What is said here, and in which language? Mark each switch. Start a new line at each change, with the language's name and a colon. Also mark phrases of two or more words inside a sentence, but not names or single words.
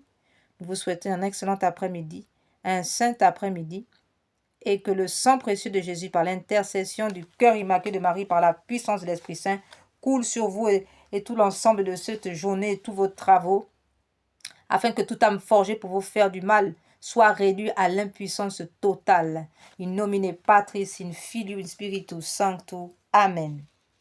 French: Nous vous souhaitons un excellent après-midi, un saint après-midi, et que le sang précieux de Jésus, par l'intercession du cœur immaculé de Marie, par la puissance de l'Esprit Saint, coule sur vous et tout l'ensemble de cette journée et tous vos travaux, afin que toute âme forgée pour vous faire du mal soit réduite à l'impuissance totale.
Latin: In nomine Patris, in Filii, in Spiritus Sancto. Amen.